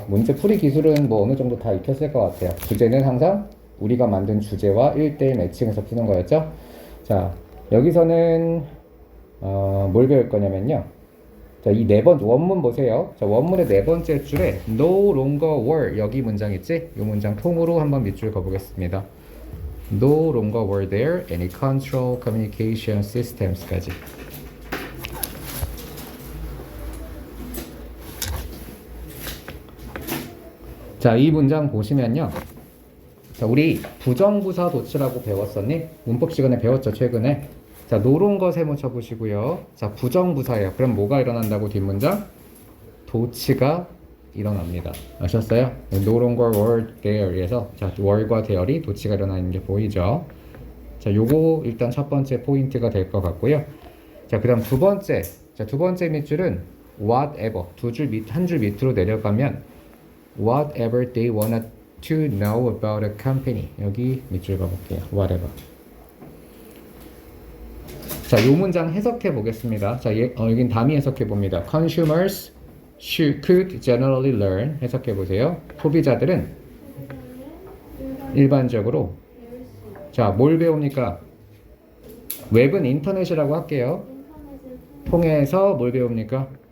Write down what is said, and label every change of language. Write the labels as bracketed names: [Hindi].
[Korean] 문제 풀이 기술은 뭐 어느 정도 다 익혔을 것 같아요. 주제는 항상 우리가 만든 주제와 1대1 매칭해서 푸는 거였죠. 자, 여기서는 뭘 배울 거냐면요. 자, 이 원문 보세요. 자, 원문의 네 번째 줄에 [English] no longer were, [Korean] 여기 문장 있지? 이 문장 통으로 한번 밑줄 그어보겠습니다. [English] No longer were there any control communication systems까지. [Korean] 자, 이 문장 보시면요. 자, 우리 부정부사 도치라고 배웠었니? 문법 시간에 배웠죠, 최근에. 자, 노롱거 세모 쳐보시고요. 자, 부정부사예요. 그럼 뭐가 일어난다고 뒷문장? 도치가 일어납니다. 아셨어요? [English] No longer were there [Korean] 에서 자, were과 there이 도치가 일어나는 게 보이죠? 자, 요거 일단 첫 번째 포인트가 될 것 같고요. 자, 그 다음 두 번째. 자, 두 번째 밑줄은 whatever. 한 줄 밑으로 내려가면 [English] whatever they wanted to know about a company. [Korean] 여기 밑줄 가볼게요. whatever. 자, 요 문장 해석해 보겠습니다. 자, 여긴 담이 해석해 봅니다. [English] Consumers could generally learn. [Korean] 해석해 보세요. 소비자들은 일반적으로 자, 뭘 배웁니까? 웹은 인터넷이라고 할게요. 통해서 뭘 배웁니까?